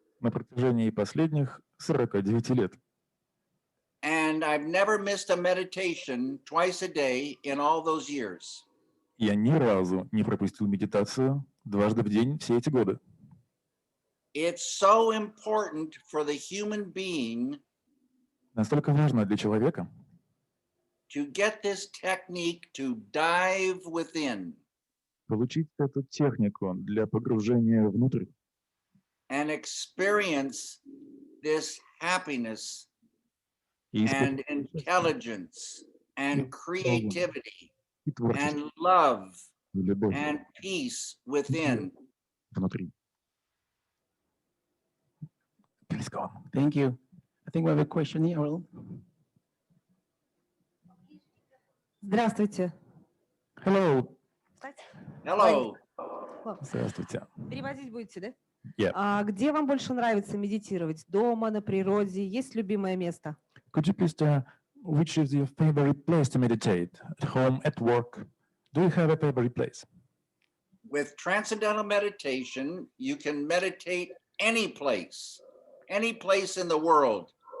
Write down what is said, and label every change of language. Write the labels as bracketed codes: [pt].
[ru] На протяжении последних 49 лет. [en] And I've never missed a meditation twice a day in all those years. [ru] Я ни разу не пропустил медитацию дважды в день все эти годы. [en] It's so important for the human being. [ru] Настолько важно для человека [en] To get this technique to dive within. [ru] Получить эту технику для погружения внутрь. [en] And experience this happiness and intelligence and creativity and love and peace within. [ru] Внутри. [en] Please go on. Thank you. I think we have a question here. [ru] Здравствуйте. [en] Hello. Hello. [ru] Здравствуйте. Переводить будете, да? [en] Yeah. [ru] А где вам больше нравится медитировать? Дома, на природе? Есть любимое место? [en] Could you please tell which is your favorite place to meditate? At home, at work? Do you have a favorite place? With transcendental meditation, you can meditate any place in the world.